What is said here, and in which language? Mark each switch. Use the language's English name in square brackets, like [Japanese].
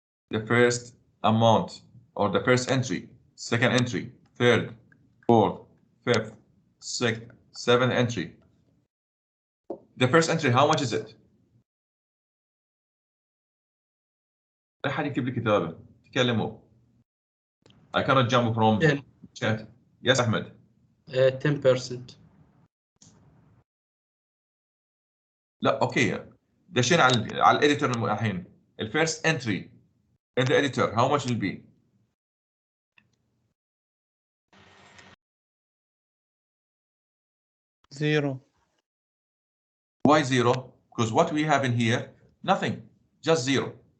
[English] The first amount or the first entry, second entry, third, fourth, fifth, sixth, seventh entry. The first entry, how much is it? [Arabic] لا حد يكتب لي كتابة. تكلموا. [English] I cannot jump from chat. Yes, Ahmed. 10%. [Arabic] لا اوكي دشينا على الاديتور الحين. [English] الفيرست entry in the editor how much will be? Zero. Why 0? Because what we have in here, nothing, just 0.